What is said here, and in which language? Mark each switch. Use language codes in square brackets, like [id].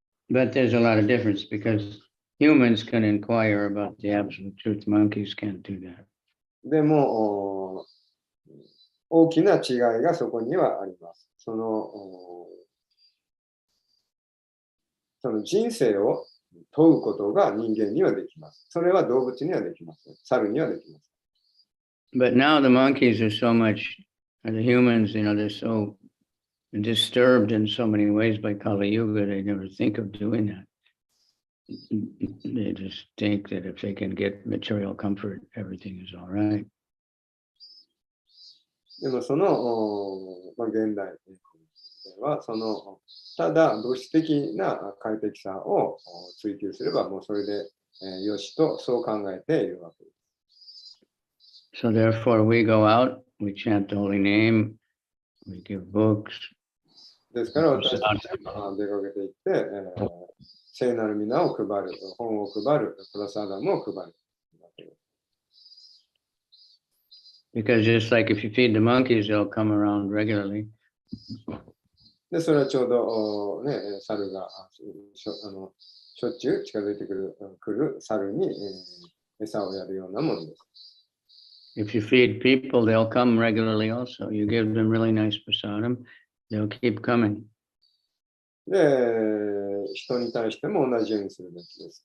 [en] But there's a lot of difference because humans can inquire about the absolute truth. Monkeys can't do that. [ja] でも、大きな違いがそこにはあります。その人生を問うことが人間にはできます。それは動物にはできません。猿にはできます。 [en] But now the monkeys are so much, the humans, you know, they're so disturbed in so many ways by Kali Yuga, they never think of doing that. They just think that if they can get material comfort, everything is all right. [ja] でもその、現代ではただ物質的な快適さを追求すればもうそれで、よしとそう考えているわけです。 [en] So therefore we go out, we chant the holy name, we give books. [ja] ですから私たちは出かけていって、聖なる皆を配る、本を配る、プラサダムを配る。 [en] Because just like if you feed the monkeys, they'll come around regularly. [ja] で、それはちょうど、猿がしょっちゅう近づいてくる猿に、餌をやるようなものです。 [en] If you feed people, they'll come regularly also. You give them really nice prasadam, they'll keep coming. [ja] で、人に対しても同じようにするべきです。